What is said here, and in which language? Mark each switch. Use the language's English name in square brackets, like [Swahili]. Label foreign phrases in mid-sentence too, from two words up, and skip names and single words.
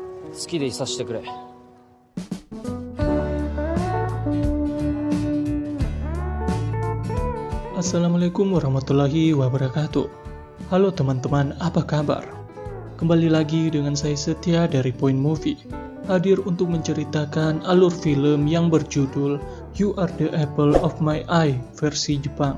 [Japanese] 好きでいさせてくれ。 [Arabic] السلام عليكم ورحمة الله وبركاته. [Indonesian] Halo teman-teman, apa kabar? Kembali lagi dengan saya Setia dari Point Movie, hadir untuk menceritakan alur film yang berjudul You Are the Apple of My Eye versi Jepang.